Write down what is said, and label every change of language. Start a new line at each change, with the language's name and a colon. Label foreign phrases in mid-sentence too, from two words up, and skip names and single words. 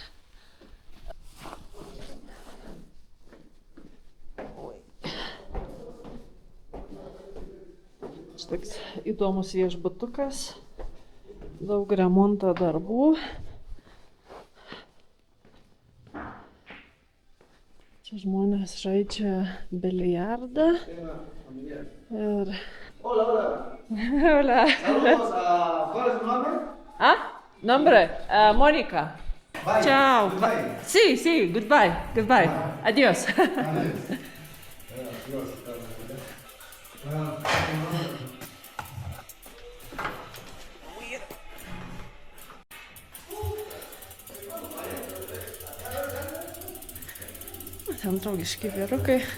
Lithuanian: Čia toks įdomus viešbutukas, daug remonto darbų. Čia žmonės žaidžia biliardą. Ir...
Spanish: Hola. ¿Cuál es tu nombre? Nombre, Mónica.
English: Bye.
Italian: Ciao.
English: Goodbye.
Spanish: Sí, goodbye. Adiós.
Lithuanian: Ten draugiški vyrukai.